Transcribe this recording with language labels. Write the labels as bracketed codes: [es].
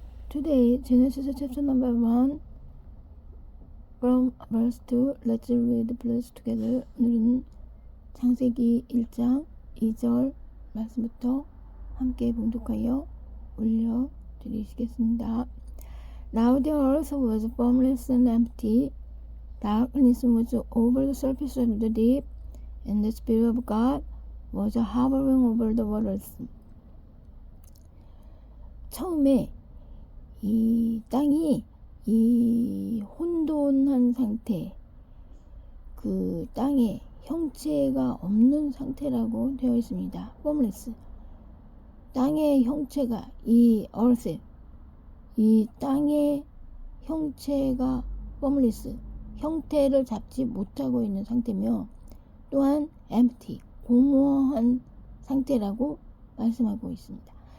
[en] Today, Genesis chapter number 1, from verse 2, let's read please together. [ko] 오늘은 창세기 1장 2절 말씀부터 함께 봉독하여 올려드리시겠습니다. [en] Now the earth was formless and empty. Darkness was over the surface of the deep, and the Spirit of God was hovering over the waters. [ko] 처음에 이 땅이 이 혼돈한 상태, 그 땅에 형체가 없는 상태라고 되어 있습니다. [en] formless. [ko] 땅의 형체가 이 earth, 이 땅의 형체가 formless, 형태를 잡지 못하고 있는 상태며, 또한 empty, 공허한 상태라고 말씀하고 있습니다.